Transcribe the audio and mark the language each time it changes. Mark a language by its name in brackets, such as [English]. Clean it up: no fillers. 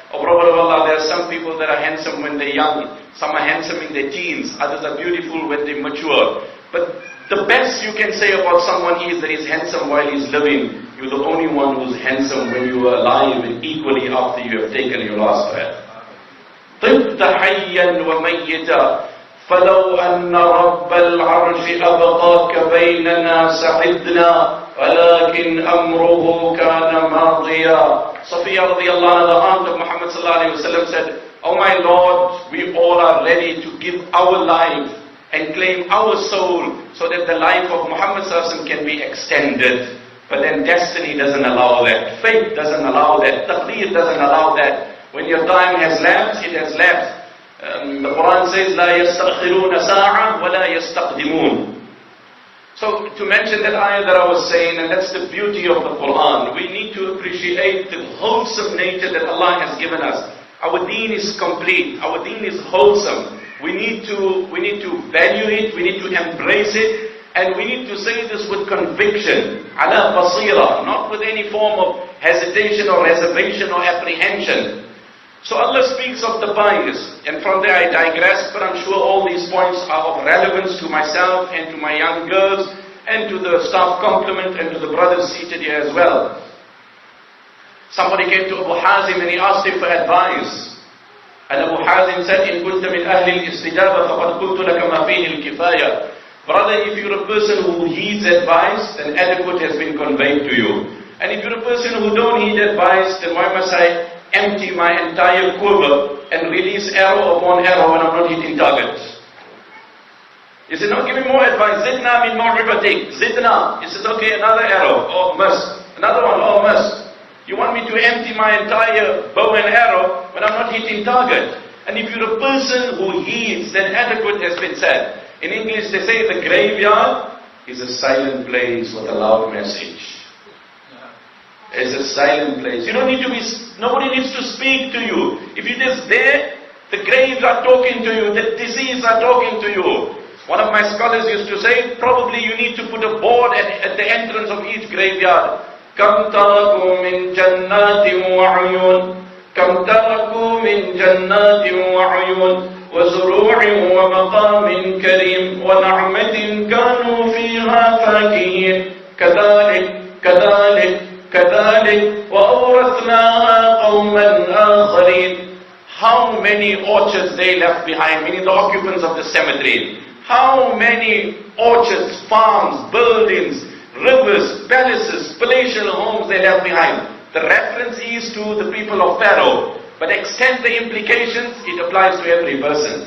[English] Oh Prophet of Allah, there are some people that are handsome when they're young. Some are handsome in their teens. Others are beautiful when they mature. But The best you can say about someone is that he's handsome while he's living. You're the only one who's handsome when you are alive and equally after you have taken your last breath. [Arabic] طبت حيا وميتا فلو أن رب العرش أبقاك بيننا سعدنا ولكن أمره كان ماضيا. [English] Safiya radiallahu anha, the aunt of Muhammad sallallahu alayhi wa sallam, said, "Oh my Lord, we all are ready to give our life and claim our soul so that the life of Muhammad sallallahu alayhi wa sallam can be extended. But then destiny doesn't allow that. Fate doesn't allow that. Taqdeer doesn't allow that. When your time has lapsed, it has lapsed. The Quran says, [Arabic] لا يستأخرون ساعة ولا يستقدمون. [English] So to mention that ayah that I was saying, and that's the beauty of the Quran, we need to appreciate the wholesome nature that Allah has given us. Our deen is complete. Our deen is wholesome. We need to value it. We need to embrace it. And we need to say this with conviction. [Arabic] Ala basira, [English] not with any form of hesitation or reservation or apprehension. So Allah speaks of the pious, and from there I digress, but I'm sure all these points are of relevance to myself and to my young girls and to the staff complement and to the brothers seated here as well. Somebody came to Abu Hazim and he asked him for advice. And Abu Hazim said, [Arabic] إن كنت من أهل الاستجابة فقد قلت لك ما فيه الكفاية. [English] Brother, if you're a person who heeds advice, then adequate has been conveyed to you. And if you're a person who don't heed advice, then why must I empty my entire quiver and release arrow upon arrow when I'm not hitting target? He said, no, give me more advice. [Arabic] Zidna min maw'ibatik. Zidna. [English] He says, okay, another arrow. Oh, miss. Another one. Oh, miss. You want me to empty my entire bow and arrow when I'm not hitting target? And if you're a person who heeds, then adequate has been said. In English, they say the graveyard is a silent place with a loud message. It's a silent place. You don't need to be, nobody needs to speak to you. If you're just there, the graves are talking to you, the disease are talking to you. One of my scholars used to say, probably you need to put a board at the entrance of each graveyard. [Arabic] كَمْ تَرَكُوا مِنْ جَنَّاتٍ وَعُيُونٍ كَمْ تَرَكُوا مِنْ جَنَّاتٍ وَعُيُونٍ وزروع ومقام كريم ونعمة كانوا فيها فاكهين كذلك كذلك كذلك وأورثناها قوما آخرين. [English] How many orchards they left behind, meaning the occupants of the cemetery. How many orchards, farms, buildings, rivers, palaces, palatial homes they left behind. The reference is to the people of Pharaoh. But extend the implications, it applies to every person.